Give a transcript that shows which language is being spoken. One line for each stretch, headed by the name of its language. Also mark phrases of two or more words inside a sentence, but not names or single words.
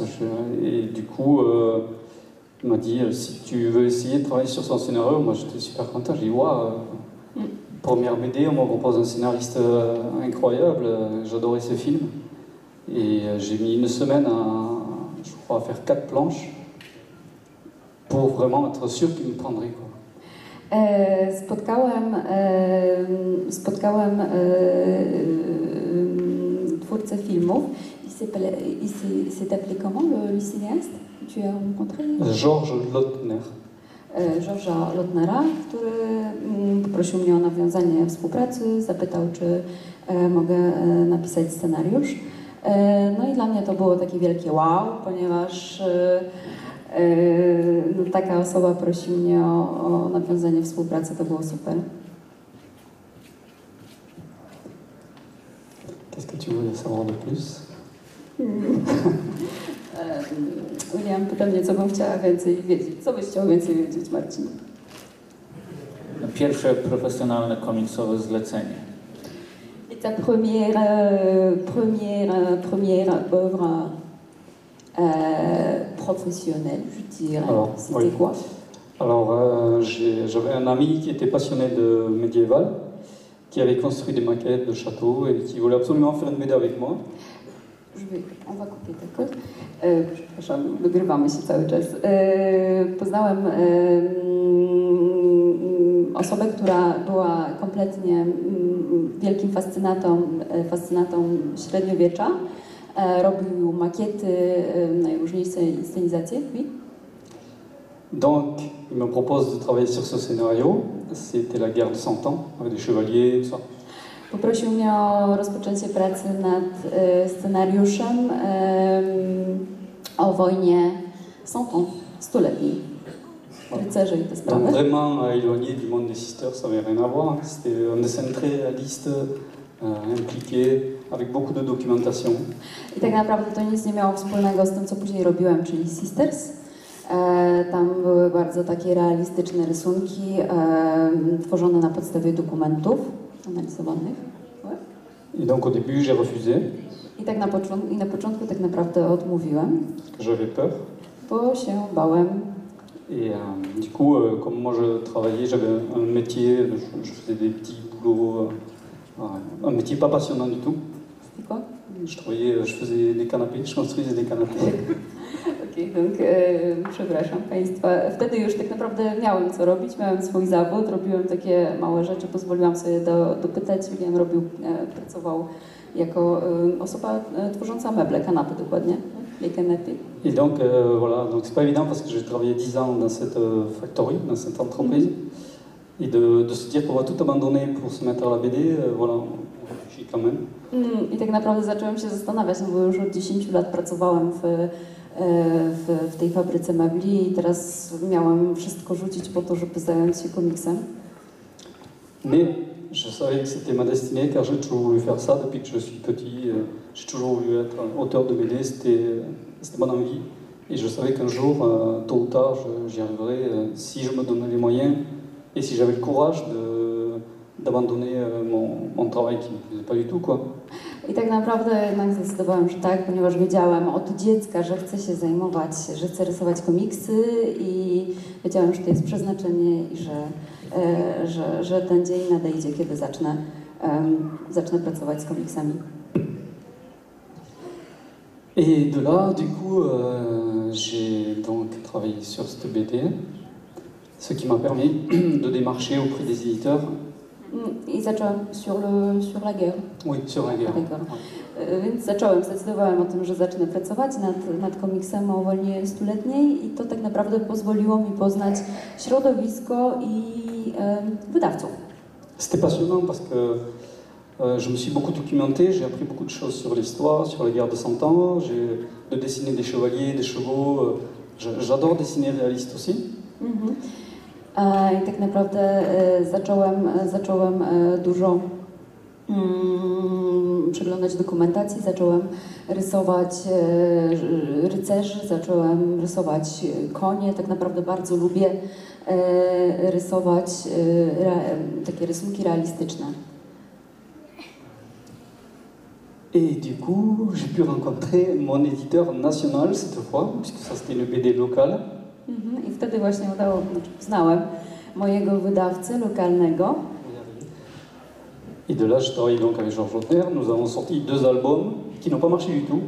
French: Et du coup, il m'a dit, si tu veux essayer de travailler sur son scénario, moi j'étais super content. J'ai dit, waouh, première BD, on me propose un scénariste incroyable, j'adorais ce film. Et j'ai mis une semaine je crois, à faire 4 planches pour vraiment être sûr qu'il me prendrait, quoi.
Polish: Spotkałem twórcę filmów.
French: Il s'est appelé comment le cinéaste que tu as rencontré? Georges Lautner.
Polish: Georgesa Lautnera, który poprosił mnie o nawiązanie współpracy, zapytał, czy mogę napisać scenariusz. No i dla mnie to było takie wielkie wow, ponieważ taka osoba prosi mnie o nawiązanie współpracy, to było super.
French: Qu'est-ce que tu voulais savoir de plus?
Polish: William pyta mnie, co bym chciała więcej wiedzieć. Co byś chciał więcej wiedzieć, Marcin? Pierwsze profesjonalne komiksowe zlecenie.
French: Et ta première œuvre professionnelle, je dirais, c'était quoi? Alors, j'avais un ami qui était passionné de médiéval, qui avait construit des maquettes de châteaux et qui voulait absolument faire une BD avec moi. On va couper, d'accord?
Polish: Przepraszam, wygrywamy się cały czas. Poznałem osobę, która była kompletnie wielkim fascynatą średniowiecza. Robił makiety, najróżniejsze inscenizacje.
French: Oui? Donc, il me propose de travailler sur ce scénario. C'était la guerre de 100 ans, avec des chevaliers, tout ça.
Polish: Poprosił mnie o rozpoczęcie pracy nad scenariuszem o wojnie 100 ans, 100-letniej. Rycerze i te sprawy.
French: Donc vraiment éloigné du monde des sisters, ça n'avait rien à voir. C'était un dessin très réaliste, impliqué, avec beaucoup de documentation.
Polish: I tak naprawdę to nic nie miało wspólnego z tym, co później robiłem, czyli Sisters. Tam były bardzo takie realistyczne rysunki, tworzone na podstawie dokumentów analizowanych.
French: Et donc au début, j'ai refusé,
Polish: I na początku tak naprawdę odmówiłem,
French: parce que j'avais peur.
Polish: bo się bałem.
French: Et du coup, comme moi je travaillais, j'avais un métier, je faisais des petits boulots, un métier pas passionnant du tout.
Polish: Tylko?
French: Je faisais des canapés, je construisais des canapés.
Polish: Okej, donc przepraszam Państwa. Wtedy już tak naprawdę miałem co robić, miałem swój zawód, robiłem takie małe rzeczy, pozwoliłam sobie dopytać. William pracował jako osoba tworząca meble, kanapy dokładnie,
French: les canapés. Et donc voilà, donc c'est pas évident parce que j'ai travaillé 10 ans dans cette factory, dans cette entreprise. Et de se dire qu'on va tout abandonner pour se mettre à la BD, voilà, on réfléchit quand même.
Polish: I tak naprawdę zacząłem się zastanawiać, no bo już od 10 lat pracowałem w tej fabryce mebli i teraz miałem wszystko rzucić po to, żeby zająć się komiksem.
French: Mais je savais que c'était ma destinée car j'ai toujours voulu faire ça depuis que je suis petit. J'ai toujours voulu être auteur de BD, c'était mon envie. Et je savais qu'un jour, tôt ou tard, j'y arriverais si je me donnais les moyens et si j'avais le courage d'abandonner mon travail qui ne me plaisait pas du tout, quoi.
Polish: I tak naprawdę jednak zdecydowałem, że tak, ponieważ wiedziałem od dziecka, że chcę się zajmować, że chcę rysować komiksy i wiedziałem, że to jest przeznaczenie i że ten dzień nadejdzie, kiedy zacznę pracować z komiksami.
French: Et de là, du coup, j'ai donc travaillé sur cette BD, ce qui m'a permis de démarcher auprès des éditeurs.
Polish: I zacząłem
French: sur la guerre. Oui, sur la guerre.
Polish: Więc zdecydowałem o tym, że zacznę pracować nad komiksem o wojnie stuletniej i to tak naprawdę pozwoliło mi poznać środowisko i wydawców.
French: C'était passionnant parce que je me suis beaucoup documenté, j'ai appris beaucoup de choses sur l'histoire, sur la guerre de 100 ans, j'ai de dessiner des chevaliers, des chevaux, j'adore dessiner réaliste aussi.
Polish: I tak naprawdę zacząłem dużo przeglądać dokumentacji, zacząłem rysować rycerzy, zacząłem rysować konie. Tak naprawdę bardzo lubię rysować takie rysunki realistyczne.
French: Et du coup, j'ai pu rencontrer mon éditeur national cette fois, puisque ça c'était une BD locale.
Polish: I wtedy właśnie poznałem mojego wydawcę lokalnego.
French: Et de là, je travaille donc avec Georges Lautner. Nous avons sorti 2 albums qui n'ont pas marché du tout.